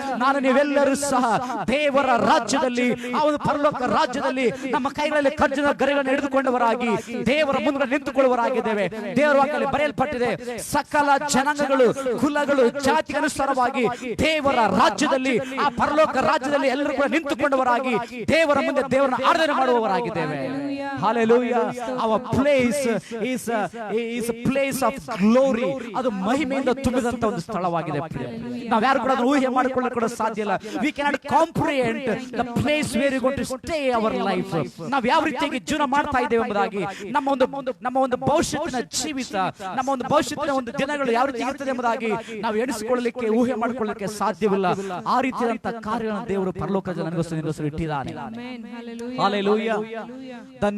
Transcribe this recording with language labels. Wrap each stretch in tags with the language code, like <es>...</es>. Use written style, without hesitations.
<kn>ನಾನು ನೀವೆಲ್ಲರೂ ಸಹ ದೇವರ ರಾಜ್ಯದಲ್ಲಿ, ಆ ಒಂದು ಪರಲೋಕ ರಾಜ್ಯದಲ್ಲಿ ನಮ್ಮ ಕೈಗಳಲ್ಲಿ ಖರ್ಜೂರದ ಗರಿಗಳನ್ನು ಹಿಡಿದುಕೊಂಡವರಾಗಿ ದೇವರ ಮುಂದೆ ನಿಂತುಕೊಳ್ಳುವರಾಗಿದ್ದೇವೆ. ದೇವರ ವಾಕ್ಯದಲ್ಲಿ ಬರೆಯಲ್ಪಟ್ಟಿದೆ, ಸಕಲ ಜನಾಂಗಗಳು, ಕುಲಗಳು, ಜಾತಿಗೆ ಅನುಸಾರವಾಗಿ ದೇವರ ರಾಜ್ಯದಲ್ಲಿ, ಆ ಪರಲೋಕ ರಾಜ್ಯದಲ್ಲಿ ಎಲ್ಲರೂ ಕೂಡ ನಿಂತುಕೊಂಡವರಾಗಿ ದೇವರ ಮುಂದೆ ದೇವರನ್ನು ಆರಾಧನೆ ಮಾಡುವವರಾಗಿದ್ದೇವೆ. Hallelujah.</kn> <en>Our place is a place of glory.</en> <kn>ಅದು ಮಹಿಮೆಯಿಂದ ತುಂಬಿದಂತ ಒಂದು ಸ್ಥಳವಾಗಿದೆ. ನಾವು ಯಾರು ಕೂಡ ಅದನ್ನು ಊಹೆ ಮಾಡಿಕೊಳ್ಳಲು ಕೂಡ ಸಾಧ್ಯ ಇಲ್ಲ.</kn> <en>We cannot comprehend the place where we are going to stay our life.</en> <kn>ನಾವು ಯಾವ ರೀತಿಯಾಗಿ ಜೀವನ ಮಾಡ್ತಾ ಇದ್ದೇವೆ ಎಂಬುದಾಗಿ, ನಮ್ಮ ಒಂದು ಭವಿಷ್ಯತ್ತಿನ ಜೀವಿತ, ನಮ್ಮ ಒಂದು ಭವಿಷ್ಯತ್ತಿನ ಒಂದು ದಿನಗಳು ಯಾವ ರೀತಿ ಇರ್ತದೆ ಎಂಬುದಾಗಿ ನಾವು ಎಣಿಸಿಕೊಳ್ಳಲಿಕ್ಕೆ, ಊಹೆ ಮಾಡಿಕೊಳ್ಳಲಿಕ್ಕೆ ಸಾಧ್ಯವಿಲ್ಲ. ಆ ರೀತಿಯಾದಂತಹ ಕಾರ್ಯಗಳನ್ನು ದೇವರು ಪರಲೋಕದಲ್ಲಿ ನನಗೋಸ್ಕರ ಇಟ್ಟಿದ್ದಾನೆ. ಹಲ್ಲೆಲೂಯಾ. The</kn>